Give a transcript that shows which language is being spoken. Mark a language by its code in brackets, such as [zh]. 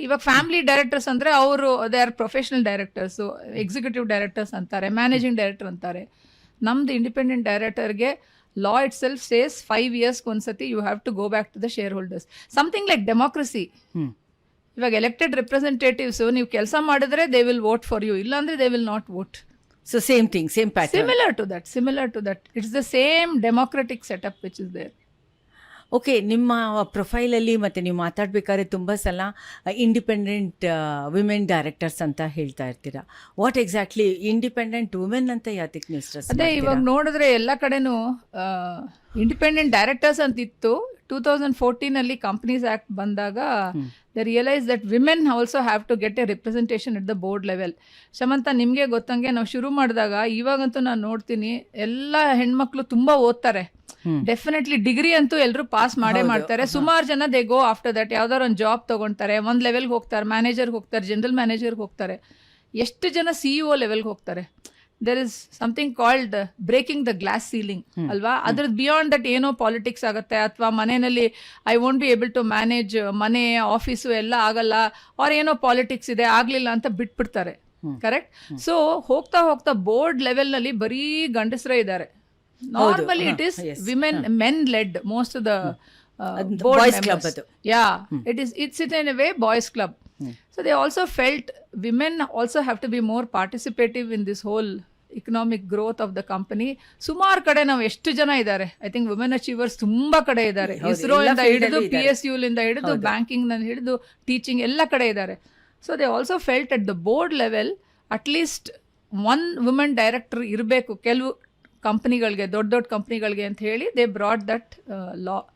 [kn] ಇವಾಗ family directors ಅಂದರೆ ಅವರು [en] they are professional directors, [kn] executive directors ಅಂತಾರೆ, ಮ್ಯಾನೇಜಿಂಗ್ ಡೈರೆಕ್ಟರ್ ಅಂತಾರೆ. ನಮ್ದು independent ಡೈರೆಕ್ಟರ್ಗೆ [en] law itself says 5 years [kn] ಒಂದ್ಸತಿ [en] You have to go back to the shareholders. Something like democracy. [kn] ಇವಾಗ [en] elected representatives [kn] ನೀವು ಕೆಲಸ ಮಾಡಿದ್ರೆ [en] they will vote for you, [kn] ಇಲ್ಲಾಂದರೆ [en] They will not vote. So same thing, same pattern. Similar to that. It's the same democratic setup which is there. [kn] Okay, ನಿಮ್ಮ ಪ್ರೊಫೈಲಲ್ಲಿ ಮತ್ತು ನೀವು ಮಾತಾಡಬೇಕಾದ್ರೆ ತುಂಬ ಸಲ ಇಂಡಿಪೆಂಡೆಂಟ್ ವಿಮೆನ್ ಡೈರೆಕ್ಟರ್ಸ್ ಅಂತ ಹೇಳ್ತಾ ಇರ್ತೀರಾ. [en] what exactly independent women [kn] ಅಂತ ಯಾತಕ್ಕೆ ನೀವು [en] Stress? [kn] ಅದೇ ಇವಾಗ ನೋಡಿದ್ರೆ ಎಲ್ಲ ಕಡೆನೂ ಇಂಡಿಪೆಂಡೆಂಟ್ ಡೈರೆಕ್ಟರ್ಸ್ ಅಂತಿತ್ತು. [en] 2014 companies act [kn] ಬಂದಾಗ [en] They realise that women also have to get a representation at the board level. [kn] Shamantha, ನಿಮಗೆ ಗೊತ್ತಂಗೆ ನಾವು ಶುರು ಮಾಡಿದಾಗ ಇವಾಗಂತೂ ನಾನು ನೋಡ್ತೀನಿ ಎಲ್ಲ ಹೆಣ್ಮಕ್ಳು ತುಂಬ ಓದ್ತಾರೆ. ಡೆಫಿನೆಟ್ಲಿ ಡಿಗ್ರಿ ಅಂತೂ ಎಲ್ಲರೂ ಪಾಸ್ ಮಾಡೇ ಮಾಡ್ತಾರೆ. ಸುಮಾರು ಜನ [en] they go after that [kn] ಯಾವ್ದಾದ್ರು ಒಂದು ಜಾಬ್ ತೊಗೊಳ್ತಾರೆ, ಒಂದು ಲೆವೆಲ್ಗೆ ಹೋಗ್ತಾರೆ, ಮ್ಯಾನೇಜರ್ಗೆ ಹೋಗ್ತಾರೆ, ಜನರಲ್ ಮ್ಯಾನೇಜರ್ಗೆ ಹೋಗ್ತಾರೆ. ಎಷ್ಟು ಜನ CEO ಲೆವೆಲ್ಗೆ ಹೋಗ್ತಾರೆ. [en] There is something called breaking the glass ceiling ಅಲ್ವಾ? [kn] ಅದ್ರದ್ದು ಬಿಯಾಂಡ್ ದಟ್ ಏನೋ ಪಾಲಿಟಿಕ್ಸ್ ಆಗುತ್ತೆ, ಅಥವಾ ಮನೆಯಲ್ಲಿ [en] I won't be able to manage [kn] ಮನೆ ಆಫೀಸು ಎಲ್ಲ ಆಗಲ್ಲ, ಅವ್ರ ಏನೋ ಪಾಲಿಟಿಕ್ಸ್ ಇದೆ ಆಗಲಿಲ್ಲ ಅಂತ ಬಿಟ್ಬಿಡ್ತಾರೆ. ಕರೆಕ್ಟ್. ಸೊ ಹೋಗ್ತಾ ಹೋಗ್ತಾ ಬೋರ್ಡ್ ಲೆವೆಲ್ನಲ್ಲಿ ಬರೀ ಗಂಡಸರೇ ಇದ್ದಾರೆ. [en] Normally it is men led most of the board members. It is in a way boys club. So So they also felt women also have to be more participative in this whole economic growth of the company. [kn] ಸುಮಾರು ಕಡೆ ನಾವು ಎಷ್ಟು ಜನ ಇದ್ದಾರೆ, [en] I think women achievers [kn] ತುಂಬಾ ಕಡೆ ಇದ್ದಾರೆ. ಹೌದು, ಇಸ್ರೋ ಎಲ್ಲ ಇಂದ [en] field [kn] ಹಿಡಿದು ಅಲ್ಲೂ ಇದ್ದಾರೆ. PSU ಹಿಡಿದು ಬ್ಯಾಂಕಿಂಗ್ ಹಿಡಿದು ಟೀಚಿಂಗ್ ಎಲ್ಲ ಕಡೆ ಇದ್ದಾರೆ. [en] so they also felt at the board level at least one women director [kn] ಇರಬೇಕು ಕೆಲವು ಕಂಪ್ನಿಗಳಿಗೆ, ದೊಡ್ಡ ದೊಡ್ಡ ಕಂಪ್ನಿಗಳಿಗೆ ಅಂತ ಹೇಳಿ [en] They brought that law.